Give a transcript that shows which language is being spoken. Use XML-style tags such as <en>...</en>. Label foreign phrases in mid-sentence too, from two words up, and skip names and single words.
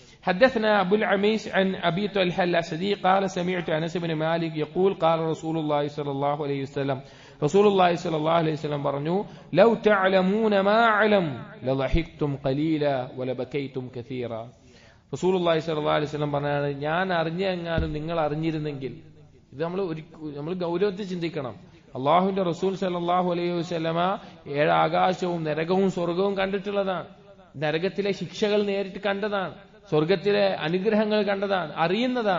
<ar>حدثنا أبو العميس عن أبي طلحة الأسدي قال سمعت أنس بن مالك يقول قال رسول الله صلى الله عليه وسلم رسول الله صلى الله عليه وسلم പറഞ്ഞു لو تعلمون ما أعلم لضحكتم قليلا ولبكيتم كثيرا. رسول الله صلى الله عليه وسلم</ar> <ml>പറഞ്ഞാണ്, ഞാൻ അറിഞ്ഞെങ്ങാനും നിങ്ങൾ അറിഞ്ഞിരുന്നെങ്കിൽ. ഇത് നമ്മൾ ഗൗരവത്തിൽ ചിന്തിക്കണം. അള്ളാഹുവിന്റെ റസൂൽ</ml> <ar>صلى الله عليه وسلم</ar> <ml>7 ആകാശവും നരകവും സ്വർഗവും കണ്ടിട്ടുള്ളതാണ്. നരകത്തിലെ ശിക്ഷകൾ നേരിട്ട് കണ്ടതാണ്, സ്വർഗത്തിലെ അനുഗ്രഹങ്ങൾ കണ്ടതാണ്, അറിയുന്നതാണ്.</ml>